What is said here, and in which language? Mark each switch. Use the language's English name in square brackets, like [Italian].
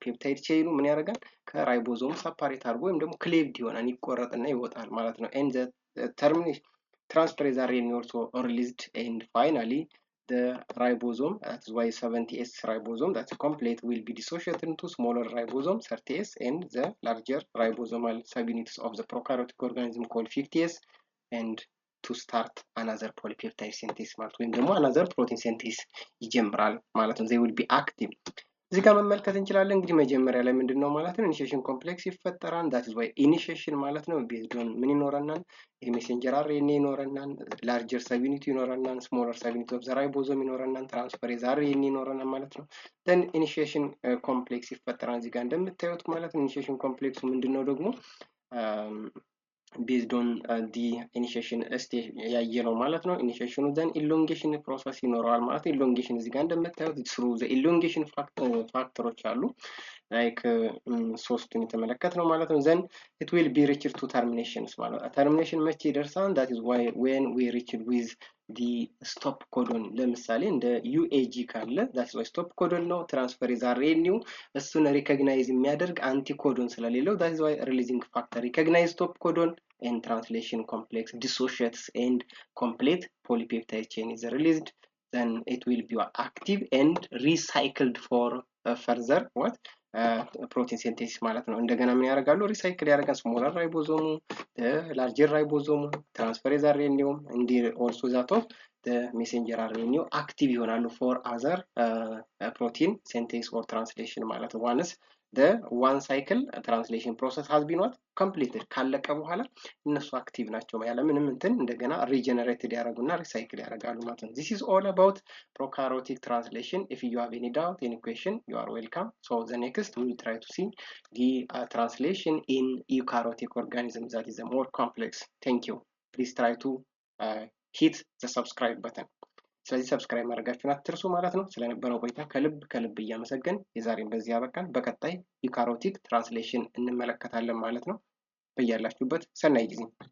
[English] peptide chain ምን ያደርጋል? [Amharic] ከራይቦዞም ሰፓሬት አድርጎ ወይም ደግሞ ክሌቭድ ይሆናል ይቆረጥና ይወጣል ማለት ነው። [English] and the termination transferase RNA also released and finally the ribosome, that's why 70S ribosome that's complete will be dissociated into smaller ribosome 30S and the larger ribosomal subunits of the prokaryotic organism called 50S and to start another polypeptide synthesis ማለት ወይም ደግሞ another protein synthesis [Amharic] ይጀምራል ማለት ነው። [English] they will be active. [Amharic] እዚህ ጋር መመልከት እንችላለን። እንግዲህ መጀመሪያ ላይ ምንድነው ማለት ነው? ኢኒሺዬሽን ኮምፕሌክስ ይፈጠራል። that is why ኢኒሺዬሽን ማለት ነው ቤዝድ ኦን ምን ይኖረናል? የሜሴንጀር RNA ይኖረናል፣ ላርጀር ሰብዩኒት ይኖረናል፣ ስሞለር ሰብዩኒት ኦፍ ዘ ራይቦዞም ይኖረናል፣ ትራንስፈሬዝ RNA ይኖረናል ማለት ነው። then ኢኒሺዬሽን ኮምፕሌክስ ይፈጠራል እዚህ ጋር እንደምታዩት ማለት ነው። ኢኒሺዬሽን ኮምፕሌክሱ ምንድነው ደግሞ based on the initiation stage ያየነው ማለት ነው። ኢኒሺዬሽኑ then elongation process ይኖረዋል ማለት ነው። elongation እዚህ ጋር እንደምታዩት through the elongation ፋክተሮች አሉ like ሶስቱን የተመለከትነው ማለት ነው። [English] then it will be reached to terminations [Amharic] ማለት ነው። termination መቼ ይደርሳል? [English] that is why when we reached with the stop codon [Amharic] ለምሳሌ እንደ UAG ካለ [English] that's why stop codon ነው። [Amharic] transferase RNA እሱን ሪኮግናይዝ የሚያደርግ አንቲ ኮዶን ስለሌለው [English] that is why releasing factor recognize stop codon and translation complex dissociates and complete polypeptide chain is released. Then it will be active and recycled for further what protein synthesis [Amharic] ማለት ነው። እንደገና ምን ያደርጋሉ? [English] ሪሳይክል ያደርጋል ስሞላር ራይቦዞሙ፣ ላርጀር ራይቦዞሙ፣ ትራንስፈሬዝ አርኤንኤው እንዲ ኦልሶ ዛት ኦፍ messenger RNA active ይሆናሉ for other protein synthesis or translation ማለት ነው። once the one cycle translation process has been what completed [Amharic] ካለቀ በኋላ እነሱ አክቲቭ ናቸው ያለ ምንም እንትን እንደገና regenerated ያደርጉና recycle ያደርጋሉ ማለት ነው። [English] this is all about prokaryotic translation. If you have any doubt, any question, you are welcome. So the next we will try to see the translation in eukaryotic organisms that is a more complex. Thank you. Please try to hit the subscribe button. [Amharic] ስለዚህ ሰብስክራይብ ማድረጋችሁን አትርሱ ማለት ነው። ስለነበረው ቆይታ ከልብ እያመሰገን የዛሬን በዚህ ያበቃን። በቀጣይ ዩካሪዮቲክ ትራንስሌሽን እንመለከታለን ማለት ነው። በያላችሁበት ሰናይ ጊዜ